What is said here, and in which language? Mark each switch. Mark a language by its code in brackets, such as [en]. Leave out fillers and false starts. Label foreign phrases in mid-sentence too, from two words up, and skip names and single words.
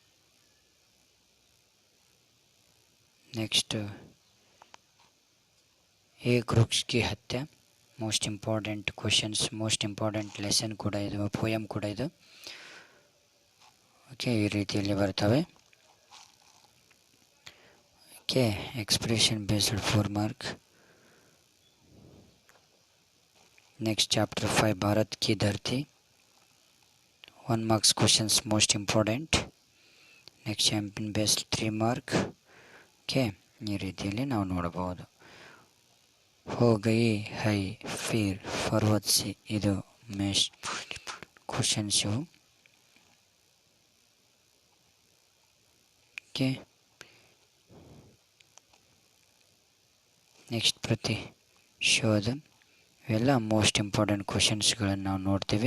[kn] ನೆಕ್ಸ್ಟ್ ಏಕ್ ವೃಕ್ಷ ಕಿ ಹತ್ಯೆ, [en] most important questions, most important lesson [kn] ಕೂಡ ಇದು, ಪೋಯಮ್ ಕೂಡ ಇದು. ಓಕೆ, ಈ ರೀತಿಯಲ್ಲಿ ಬರ್ತವೆ. ಓಕೆ, [en] expression based 4 mark. next chapter 5 भारत की धरती, 1 marks questions most important. next champion best 3 mark. ओके, [kn] ಈ ರೀತಿಯಲ್ಲಿ ನಾವು ನೋಡಬಹುದು. [hi] हो गई है फिर पर्वत से, [kn] ಇದು [en] most questions [kn] ಇವು. ಓಕೆ, ನೆಕ್ಸ್ಟ್ ಪ್ರತಿಶೋಧ, ಇವೆಲ್ಲ [en] most important [kn] ಕ್ವಶನ್ಸ್ಗಳನ್ನು ನಾವು ನೋಡ್ತೀವಿ.